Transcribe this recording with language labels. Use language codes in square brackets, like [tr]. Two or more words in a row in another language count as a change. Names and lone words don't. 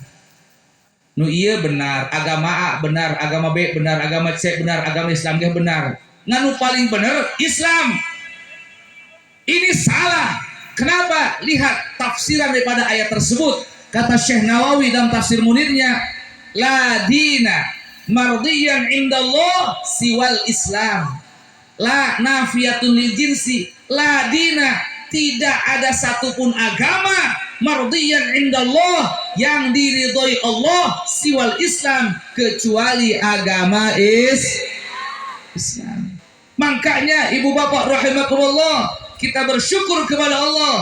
[id] Nu iya benar, agama A benar, agama B benar, agama C benar, agama Islam dia benar. Nganu paling benar Islam. Ini salah. Kenapa? Lihat tafsiran daripada ayat tersebut. Kata Syekh Nawawi dalam tafsir Munirnya, [ar] لا دين مرضيا عند الله سوى الإسلام. لا نافية للجنس. لا دين, [id] tidak ada satupun agama [ar] مرضيا عند الله [id] yang diridhoi Allah [ar] سوى الإسلام [id] kecuali agama Islam. Makanya ibu bapak rahimakumullah, kita bersyukur kepada Allah.